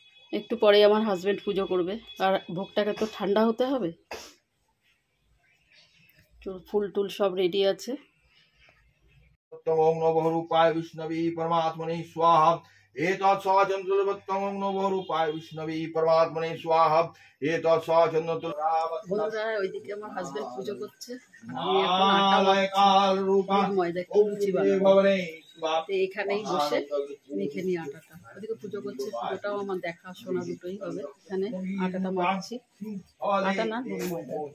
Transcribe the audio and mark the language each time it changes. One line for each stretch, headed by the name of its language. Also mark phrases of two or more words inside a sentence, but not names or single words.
Bangla: একটু পরে আমার হাজবেন্ড পুজো করবে, আর ভোগটাকে তো ঠান্ডা হতে হবে। ফুল টুল সব রেডি আছে।
Sanskrit: ओम नमो रूपाय विष्णवे परमात्मने स्वाहा एतत् स्वाचन्द्रवत्तमं नमो रूपाय विष्णवे परमात्मने स्वाहा एतत्
Bangla: বন্ধুরা ওইদিকে আমার হাজবেন্ড পুজো করছে, আমি এখন আটা ময়দা লুচি বানাবো। এখানেই বসে মেখে নিই আটাটা, ওদিকে পুজো করছে, পুজোটাও আমার দেখাশোনা দুটোই হবে। এখানে আটাটা মাখছি, আটা না ময়দা।